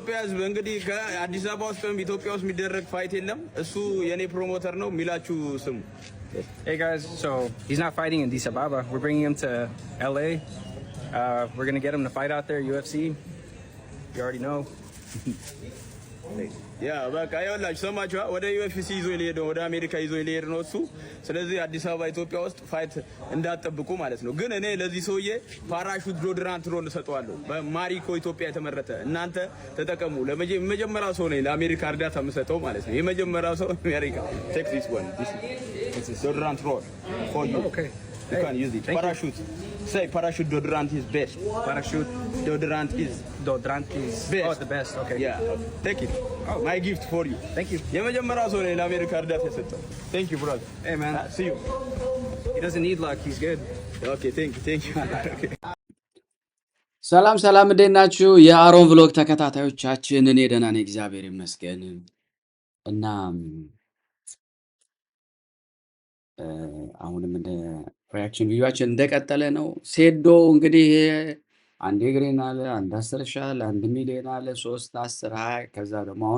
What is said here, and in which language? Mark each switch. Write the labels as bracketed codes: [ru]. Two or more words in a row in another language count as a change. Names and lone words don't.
[am] የኢትዮጵያ ህዝብ እንግዲህ ከአዲስ አበባ ውስጥም ኢትዮጵያ ውስጥ የሚደረግ ፋይት የለም እሱ የኔ ፕሮሞተር ነው ሚላችሁ ስሙ [en] Hey guys, so he's not fighting in Addis Ababa. We're bringing him to LA. We're going to get him to fight out there UFC. You already know. Yeah, [am] በቃ ያላችሁ ሰማችሁ ወደ UFC ይዞ ሊሄድ ወደ አሜሪካ ይዞ ሊሄድ ነው እሱ ስለዚህ አዲስ አበባ ኢትዮጵያ ውስጥ ፋይት እንዳትጠብቁ ማለት ነው ግን እኔ ለዚህ ሰውዬ [en] Parachute deodorant roll [am] ሰጠዋለሁ በማሪኮ ኢትዮጵያ የተመረተ እናንተ ተጠቀሙ ለመጀመሪያው ሰው ነኝ ለአሜሪካ እርዳታ የምሰጠው ማለት ነው የመጀመሪያው ሰው አሜሪካ [en] take this one this is deodorant roll for you okay you can use it parachute say parachute deodorant is best Parachute deodorant is best. Oh, the best. Okay. Yeah. Take it. Oh. My gift for you. Thank you. [am] የመጀመሪያው ሰው ነው ለአሜሪካ እርዳታ የሰጠው [en] Thank you brother. Hey man. See you. He doesn't need luck. He's good. Okay, thank you. Okay. [am] ሰላም እንዴት ናችሁ? የአሮን ቭሎግ ተከታታዮቻችን እኔ ደህና ነኝ እግዚአብሔር ይመስገን። እና አሁንም እንደ ሪአክሽን ቪዲዮአችን እንደቀጠለ ነው። ሴዶ እንግዲህ አንድ ግሬን አለ፣ አንድ 10 ሻል፣ 1 ሚሊዮን አለ፣ 3 10 20 ከዛ ደግሞ አሁን